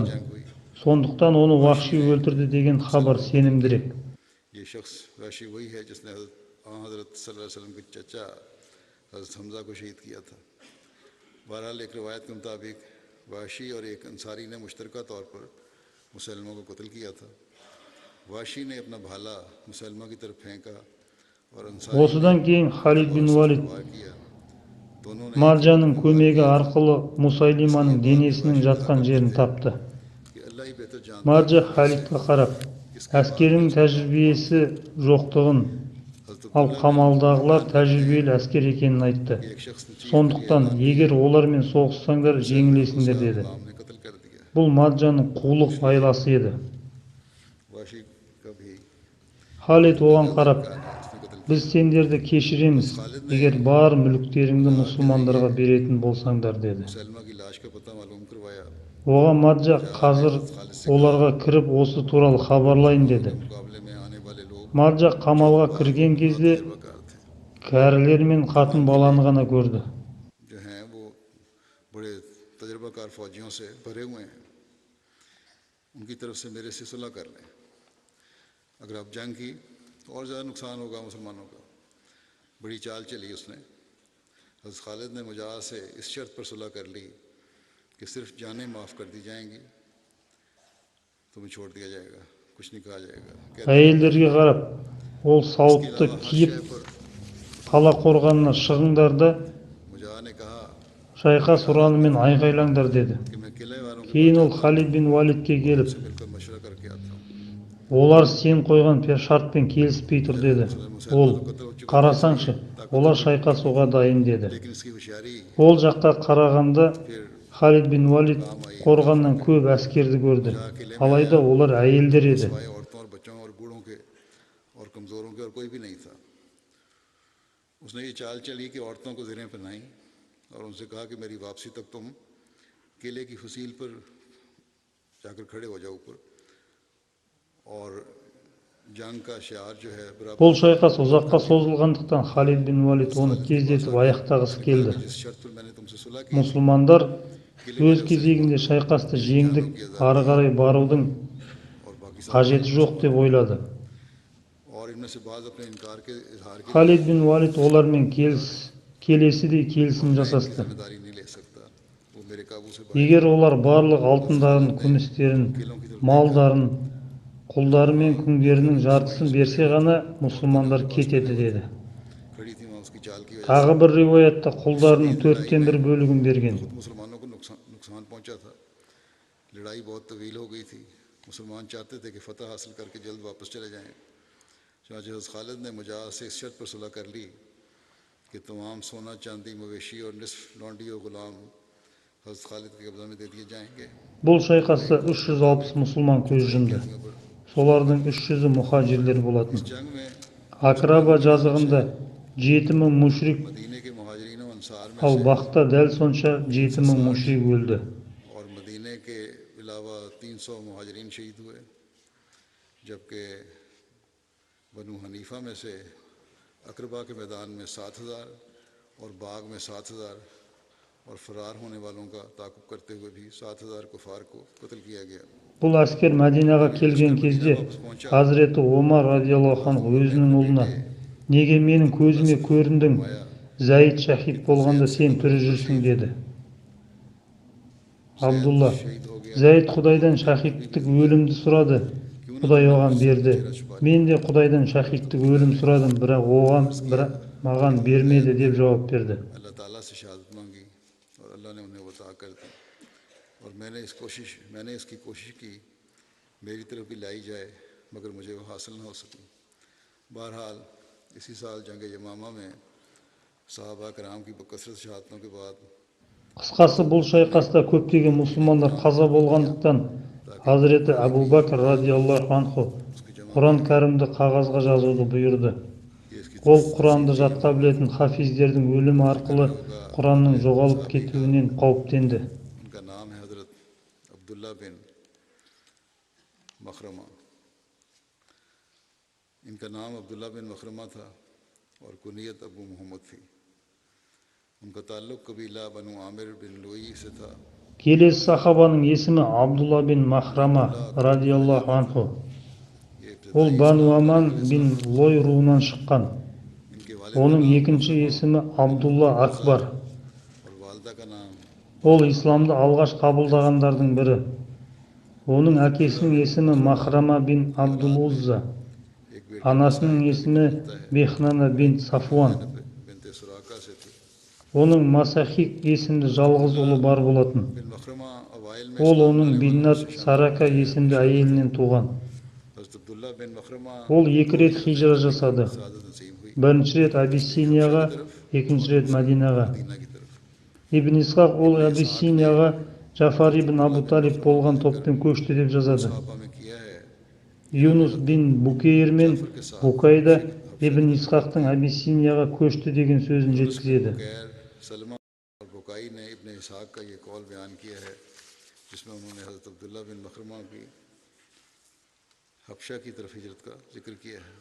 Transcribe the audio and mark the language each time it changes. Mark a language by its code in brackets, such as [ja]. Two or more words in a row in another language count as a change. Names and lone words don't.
[kk] Сондықтан оны Вахши өлтірді деген хабар сенімдірек. [ur] یہ شخص وحشی وہی ہے جس نے حضرت [ar] صلى الله عليه وسلم [ur] کے چچا حضرت حمزہ کو شہید کیا تھا. بہرحال ایک روایت کے مطابق وحشی اور ایک انصاری نے مشترکہ طور پر مسیلمہ کو قتل کیا تھا. وحشی نے اپنا بھالا مسیلمہ کی طرف پھینکا اور انصاری نے [kk] Осыдан кейін Халид бин [ur] تلوار سے [kk] Валид [ur] وار کیا۔ دونوں نے ایک ہی [kk] маржаның [ur] وقت میں وار [kk] көмегі [ur] किया। [kk] арқылы Мұсайлиманың [ur] اس لیے بعد میں [kk] денесінің [ur] وحشی کہا [kk] жатқан [ur] करते [kk] жерін [ur] थे [kk] тапты. [ur] کہ اللہ ہی بہتر جانتا ہے [kk] Маржа [ur] کہ کس سے [kk] Халидқа қарап, [ur] کس کے بعد [kk] әскерінің [ur] میں اس کا موت [kk] тәжірибесі жоқтығын, [ur] हज़रत [kk] ал [ur] عبداللہ بن [kk] қамалдағылар [ur] بیان کرتے [kk] тәжірибелі [ur] हैं [kk] әскер екенін айтты. [ur] کہ ایک شخص نے چیخ کر یہ [kk] Сондықтан, [ur] ऐलान [kk] егер [ur] किया [kk] олармен соғыссаңдар, [ur] مسیلمہ کو [kk] жеңілесіңдер [ur] उसका [kk] деді. [ur] غلام نے قتل کر دیا. [kk] Бұл маржаның қулық айласы еді. [ur] وحشی کا بھی [kk] Халид оған [ur] ज्यादा [kk] қарап, [ur] امکان ہے اس نے قتل [kk] біз [ur] किया। [kk] сендерді кешіреміз, егер бар мүліктеріңді мұсылмандарға беретін болсаңдар деді. [ur] مسیلمہ کی لاش کا پتا معلوم کروایا. [kk] Оған Маджа қазір оларға кіріп осы туралы хабарлайын деді. [ur] مقابلے میں آنے والے لوگ [kk] Маджа қамалға кірген кезде [ur] تجربہ کار تھے, [kk] кәрілер мен қатын баланы ғана көрді. [ur] جو ہیں وہ بڑے تجربہ کار فوجیوں سے بھرے ہوئے ہیں. ان کی طرف سے میرے سے صلح کر لیں۔ اگر آپ جنگ کی تو اور زیادہ نقصان ہوگا مسلمانوں کا. بڑی چال چلی اس نے. حضرت خالد نے مجاہد سے اس شرط پر صلح کر لی کہ صرف جانیں معاف کر دی جائیں گی، تمہیں چھوڑ دیا جائے گا، کچھ نہیں کہا جائے گا. [kk] Әйелдерге қарап, ол [ur] इसके [kk] сауытты [ur] علاوہ ہر [kk] киіп [ur] شے پر [kk] қала қорғанына шығыңдар да [ur] مجاہد نے کہا [kk] шайқас ұранымен айғайлаңдар деді. [ur] کہ میں قلعے والوں کے [kk] Кейін [ur] पास [kk] ол [ur] جاتا ہوں, [kk] Халид бин Валидке келіп, [ur] ان سے مل کر مشورہ کر کے آتا ہوں. [kk] олар сен қойған шартпен келіспей тұр деді. Ол, қарасаңшы, олар шайқасуға дайын деді. [ur] لیکن اس کی ہوشیاری [kk] Ол жаққа қарағанда [ur] फिर [kk] Халид бин Валид қорғаннан көп әскерді көрді. Алайда олар әйелдер еді. [ur] سوائے عورتوں اور بچوں اور بوڑھوں کے اور کمزوروں کے اور کوئی بھی نہیں تھا. اس نے یہ چال چلی کہ عورتوں کو زرہیں پہنائی اور ان سے کہا کہ میری واپسی تک تم قلعے کی فصیل پر جا کر کھڑے ہو جاؤ اوپر، اور جنگ کا شعار جو ہے برابر [kk] Бұл шайқас ұзаққа созылғандықтан Халид бин Валид оны тездетіп аяқтағысы келді. [ur] جس شرط پر میں نے تم سے صلح کی [kk] Мұсылмандар өз кезегінде шайқасты жеңдік, ары қарай барудың [ur] اور باقی سب [kk] қажеті жоқ деп ойлады. [ur] اور ان میں سے بعض اپنے انکار کے اظہار کی [kk] Халид бин Валид олармен келесідей келісім жасасты. [ur] ذمہ داری نہیں لے سکتا، وہ میرے قابو سے باہر [kk] Егер олар барлық алтындарын, күмістерін, малдарын, құлдары мен күңдерінің жартысын берсе ғана мұсылмандар кетеді деді. [ur] کھڑی تھی وہاں اس کی چال کی وجہ [kk] Тағы бір риуаятта құлдарының 1/4 бөлігін берген. [ur] سے مسلمانوں کو نقصان پہنچا تھا. لڑائی بہت طویل ہو گئی تھی. مسلمان چاہتے تھے کہ فتح حاصل کر کے جلد واپس چلے جائیں. چنانچہ حضرت خالد نے مجاہد سے اس شرط پر صلح کر لی کہ تمام سونا چاندی مویشی اور نصف لونڈی اور غلام حضرت خالد کے قبضے میں دے دیے جائیں گے. [kk] Бұл шайқаста 360 мұсылман көз жұмды. Солардың 300-і мұхажирлер болатын. [ur] جنگ میں [kk] Акраба жазығында 7000 мушрик, [ur] مدینے کے مہاجرین اور انصار میں [kk] ал [ur] से [kk] Бақта дәл сонша 7000 мушрик өлді. [ur] اور مدینے کے علاوہ 300 مہاجرین شہید ہوئے، جبکہ بنو حنیفہ میں سے عقربا کے میدان میں 7000 اور باغ میں 7000 اور فرار ہونے والوں کا تعاقب کرتے ہوئے بھی 7000 کفار کو قتل کیا گیا. [kk] Бұл әскер Мәдинаға келген кезде Хазіреті Омар [ar] رضي الله عنه [kk] өзінің ұлына, неге менің көзіме көріндің, Зәйд шахид болғанда сен тірі жүрсің деді. Абдулла, Зәйд Құдайдан шахидтік өлімді сұрады, Құдай оған берді. Мен де Құдайдан шахидтік өлім сұрадым, бірақ маған бермеді деп жауап берді. [ur] اللہ تعالیٰ سے شہادت مانگی اور اللہ نے انہیں عطا کر دی، اور میں نے اس کی کوشش کی میری طرف بھی لائی جائے، مگر مجھے وہ حاصل نہ ہو سکی. بہرحال اسی سال جنگ یمامہ میں صحابہ کرام کی کثرت شہادتوں کے بعد [kk] Қысқасы бұл шайқаста көптеген мұсылмандар қаза болғандықтан Хазіреті Әбу Бәкір [ar] رضي الله عنه [kk] Құран кәрімді қағазға жазуды бұйырды. Ол Құранды жатқа білетін хафиздердің өлімі арқылы Құранның жоғалып кетуінен қауіптенді. [ur] ان کا نام ہے حضرت عبداللہ بن مخرمہ. ان کا نام عبداللہ بن مخرمہ تھا اور کنیت ابو محمد تھی. ان کا تعلق قبیلہ بنو عامر بن لؤی سے تھا. [kk] Келесі сахабаның есімі Абдулла бин Махрама радиаллаху анху. Ол Бану Аман бин Лой руынан шыққан. [ur] ان کے والد [kk] Оның екінші есімі Абдулла Акбар. [ur] اور والدہ کا نام [kk] Ол исламды алғаш қабылдағандардың бірі. Оның әкесінің есімі Махрама бин Абдул Узза, [ur] ایک بیٹی [kk] анасының есімі Бехнана бин Сафуан. [ur] بنت سراقہ سے تھی. [kk] Оның Масахик есімді жалғыз ұлы бар болатын. [ur] بن مخرمہ اوائل میں [kk] Ол [ur] इस्लाम [kk] оның [ur] لانے والوں میں [kk] Биннат [ur] سے شامل [kk] Сарака есімді әйелінен туған. [ur] حضرت عبداللہ بن مخرمہ [kk] Ол 2 рет хижра жасады. [ur] سعادت نصیب ہوئی. [kk] Бірінші рет Абиссинияға, екінші рет Мәдинаға. [ur] مدینہ کی طرف [kk] Ибн Исхақ ол Абиссинияға Джафар ибн Абу Талиб болған топпен көшті деп жазады. [ur] صحابہ میں کیا ہے. [kk] Юнус бин Букейр мен Букайда Ибн Исхақтың Абиссинияға көшті деген сөзін жеткізеді. [ur] غیر سلمہ اور بکائی نے ابن اسحاق کا یہ قول بیان کیا ہے جس میں انہوں نے حضرت عبداللہ بن مخرمہ کی حبشہ کی طرف ہجرت کا ذکر کیا ہے.